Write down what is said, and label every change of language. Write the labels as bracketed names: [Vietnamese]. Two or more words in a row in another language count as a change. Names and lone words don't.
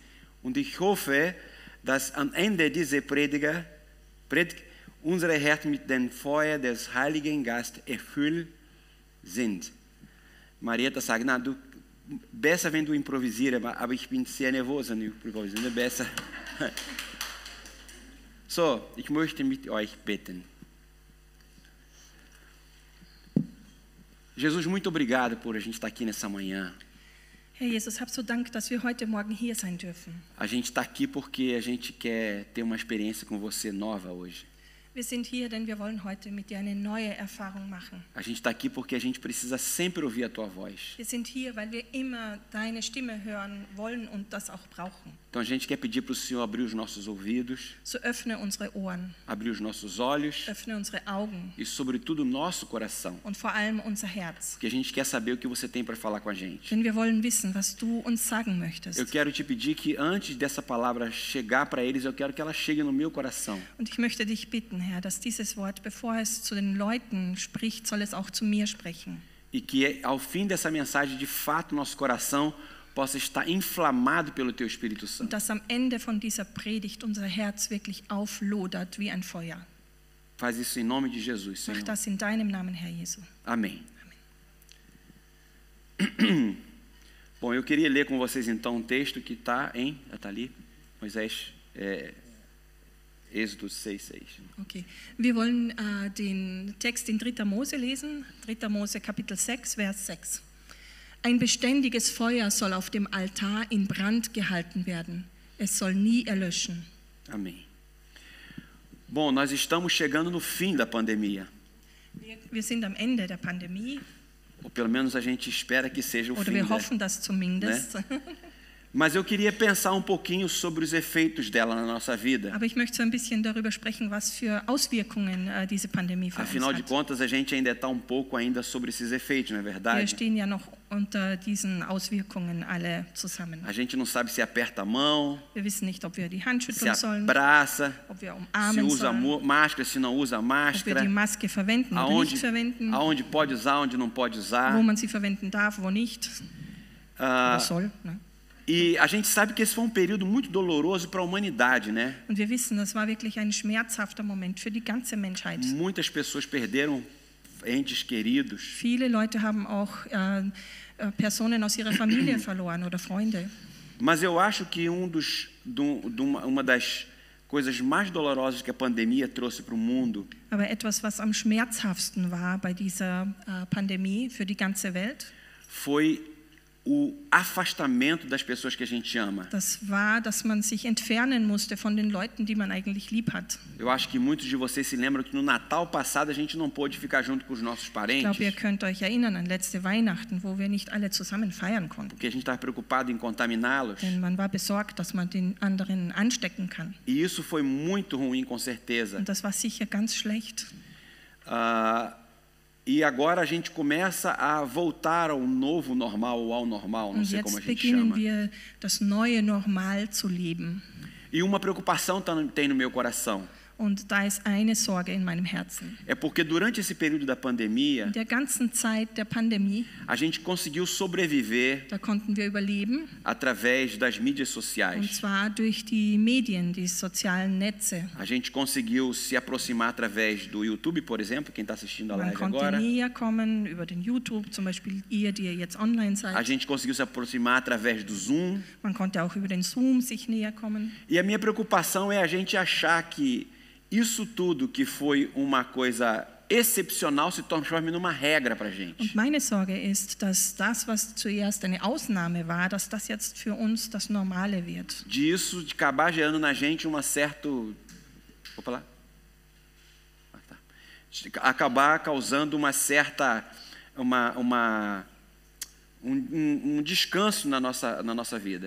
[German] Und ich hoffe, dass am Ende dieser Predigt unsere Herzen mit dem Feuer des Heiligen Geistes erfüllt sind. Marietta sagt, besser, wenn du improvisierst, aber ich bin sehr nervös und improvisieren besser. So, ich möchte mit euch beten. [Portuguese] Jesus, muito obrigado por a gente estar aqui nessa manhã. [German] Herr Jesus, hab so Dank, dass wir heute Morgen hier sein dürfen. [Portuguese] A gente está aqui porque a gente quer ter uma experiência com você nova hoje. [German] Wir sind hier, denn wir wollen heute mit dir eine neue Erfahrung machen. [Portuguese] A gente está aqui porque a gente precisa sempre ouvir a tua voz. [German] Wir sind hier, weil wir immer deine Stimme hören wollen und das auch brauchen. [Portuguese] Então a gente quer pedir para o Senhor abrir os nossos ouvidos, [German] So öffne unsere Ohren, [Portuguese] abrir os nossos olhos [German] öffne unsere Augen [Portuguese] e sobretudo o nosso coração. [German] und vor allem unser Herz. [Portuguese] Porque a gente quer saber o que você tem para falar com a gente. [German] Denn wir wollen wissen, was du uns sagen möchtest. [Portuguese] Eu quero te pedir que antes dessa palavra chegar para eles, eu quero que ela chegue no meu coração. [German] Und ich möchte dich bitten, Herr, dass dieses Wort, bevor es zu den Leuten spricht, soll es auch zu mir sprechen. [Portuguese] E que ao fim dessa mensagem, de fato, nosso coração possa estar inflamado pelo teu Espírito [German] Und [Portuguese] Santo. [German] dass am Ende von dieser Predigt unser Herz wirklich auflodert wie ein Feuer. [Portuguese] Faz isso em nome de Jesus, [German] Mach [Portuguese] Senhor. [German] das in deinem Namen, Herr Jesu. [Portuguese] Amém. Bom, eu queria ler com vocês então um texto que está ali, Moisés, Êxodo 6,6. [German] Okay, wir wollen den Text in 3. Mose lesen, 3. Mose Kapitel 6, Vers 6. Ein beständiges Feuer soll auf dem Altar in Brand gehalten werden. Es soll nie erlöschen. [Portuguese] Amém. Bom, nós estamos chegando no fim da pandemia. [German] Wir sind am Ende der Pandemie, [Portuguese] Ou pelo menos a gente espera que seja o [German] oder [Portuguese] fim. [German] wir hoffen das zumindest. [Portuguese] Mas eu queria pensar um pouquinho sobre os efeitos dela na nossa vida. [German] Aber ich möchte so ein bisschen darüber sprechen, was für Auswirkungen diese Pandemie für uns [Portuguese] Afinal de [German] hat. [Portuguese] contas, a gente ainda está um pouco ainda sobre esses efeitos, não é [German] Wir [Portuguese] verdade? [German] stehen ja noch unter diesen Auswirkungen alle zusammen. [Portuguese] A gente não sabe se aperta a mão, [German] Wir wissen nicht, ob wir die Hand [Portuguese] se [German] schütteln sollen, [Portuguese] abraça, [German] ob wir [Portuguese] se [German] umarmen [Portuguese] usa [German] sollen, [Portuguese] máscara, se não usa [German] ob wir [Portuguese] máscara, [German] die Maske verwenden oder [Portuguese] aonde, [German] nicht verwenden, [Portuguese] aonde pode usar, onde não pode usar. [German] wo man sie verwenden darf, wo nicht Ah, oder soll. Ne? [Portuguese] e a gente sabe que esse foi um período muito doloroso para a humanidade, né? [German] Und wir wissen, das war wirklich ein schmerzhafter Moment für die ganze Menschheit. [Portuguese] Muitas pessoas perderam entes queridos. [German] Viele Leute haben auch Personen aus ihrer Familie verloren oder Freunde. [Portuguese] Mas eu acho que uma das coisas mais dolorosas que a pandemia trouxe para o mundo [German] Aber etwas, was am schmerzhaftesten war bei dieser Pandemie für die ganze Welt, [Portuguese] foi o afastamento das pessoas que a gente ama. [German] das war, dass man sich entfernen musste von den Leuten, die man eigentlich lieb hat. [Portuguese] Eu acho que muitos de vocês se lembram que no Natal passado a gente não pôde ficar junto com os nossos [German] Ich glaube, ihr [Portuguese] parentes, [German] könnt euch erinnern an letzte Weihnachten, wo wir nicht alle zusammen feiern konnten. [Portuguese] porque a gente estava preocupado em contaminá-los. [German] Denn man war besorgt, dass man den anderen anstecken kann. [Portuguese] E isso foi muito ruim, com certeza. [German] Und das war sicher ganz schlecht. [Portuguese] E agora a gente começa a voltar ao novo normal, ou ao normal, não [German] Und [Portuguese] sei como a [German] jetzt [Portuguese] gente [German] beginnen [Portuguese] chama. [German] wir, das neue Normal zu leben. [Portuguese] E uma preocupação tem no meu coração. [German] Und da ist eine Sorge in meinem Herzen. [Portuguese] É porque durante esse período da pandemia, [German] In der ganzen Zeit der Pandemie, [Portuguese] a gente conseguiu sobreviver [German] da konnten wir überleben, [Portuguese] através das mídias [German] und [Portuguese] sociais. [German] zwar durch die Medien, die sozialen Netze. [Portuguese] A gente conseguiu se aproximar através do YouTube, por exemplo, quem está assistindo a [German] Man [Portuguese] live [German] konnte [Portuguese] agora. [German] näher kommen über den YouTube, zum Beispiel ihr, die ihr jetzt online [Portuguese] A [German] seid. [Portuguese] gente conseguiu se aproximar através do Zoom. [German] Man konnte auch über den Zoom sich näher kommen. [Portuguese] E a minha preocupação é a gente achar que isso tudo que foi uma coisa excepcional se transforme numa regra para a gente. [German] Und meine Sorge ist, dass das, was zuerst eine Ausnahme war, dass das jetzt für uns das Normale wird. [Portuguese] Disso de acabar gerando na gente uma certo... Vou falar? Ah, tá. De acabar causando uma certa... um descanso na nossa vida.